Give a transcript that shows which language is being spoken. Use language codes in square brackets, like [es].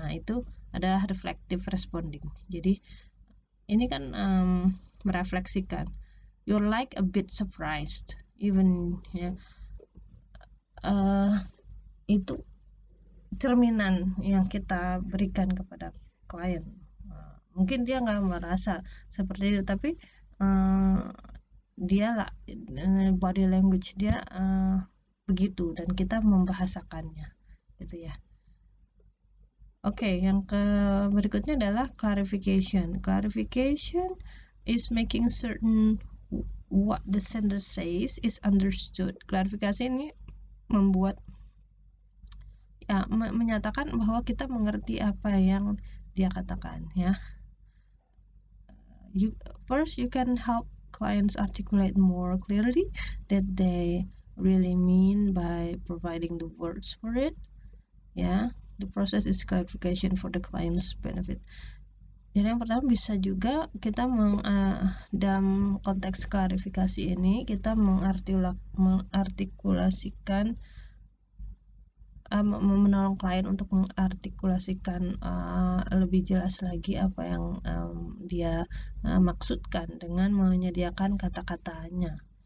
[id] Itu adalah reflective responding. Jadi ini kan merefleksikan. [en] You're like a bit surprised, even ya. [id] Itu cerminan yang kita berikan kepada klien. Mungkin dia nggak merasa seperti itu, tapi dia lah, body language dia begitu, dan kita membahasakannya gitu ya. Oke, yang berikutnya adalah clarification. [en] Clarification is making certain what the sender says is understood. [id] Klarifikasi ini membuat ya, menyatakan bahwa kita mengerti apa yang dia katakan ya. [en] First, you can help clients articulate more clearly that they really mean by providing the words for it. Ya, the process is clarification for the client's benefit. [id] Jadi yang pertama, bisa juga kita dalam konteks klarifikasi ini kita mengartikulasikan, menolong klien untuk mengartikulasikan lebih jelas lagi apa yang dia maksudkan dengan menyediakan kata-katanya.